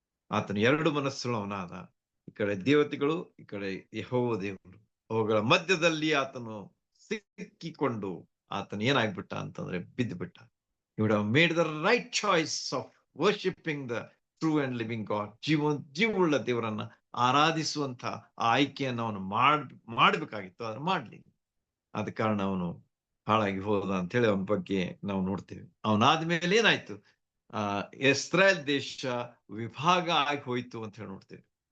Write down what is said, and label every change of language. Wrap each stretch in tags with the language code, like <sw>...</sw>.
<kn>ಆತನ 2 ಮನಸ್ಸುಗಳವನಾದ. ಈ ಕಡೆ ದೇವತೆಗಳು, ಈ ಕಡೆ ಯೆಹೋವ ದೇವರು. ಅವುಗಳ ಮಧ್ಯದಲ್ಲಿ ಆತನು ಸಿಕ್ಕಿಕೊಂಡು ಆತನ ಏನಾಗ್ಬಿಟ್ಟ ಅಂತಂದ್ರೆ ಬಿದ್ದು ಬಿಟ್ಟ.</kn> <en>He would have made the right choice of worshipping the true and living God.</en> <kn>ಜೀವವುಳ್ಳ ದೇವರನ್ನ ಆರಾಧಿಸುವಂತ ಆ ಆಯ್ಕೆಯನ್ನು ಅವನು ಮಾಡ್ಬೇಕಾಗಿತ್ತು, ಅದನ್ನು ಮಾಡ್ಲಿ. ಆದ ಕಾರಣ ಅವನು ಹಾಳಾಗಿ ಹೋದ ಅಂತ ಹೇಳಿ ಅವನ ಬಗ್ಗೆ ನಾವು ನೋಡ್ತೇವೆ. ಅವನಾದ್ಮೇಲೆ ಏನಾಯ್ತು? ಇಸ್ರಾಯೇಲ್ ದೇಶ ವಿಭಾಗ ಆಗಿ ಹೋಯ್ತು ಅಂತ ಹೇಳಿ ನೋಡ್ತೇವೆ.</kn>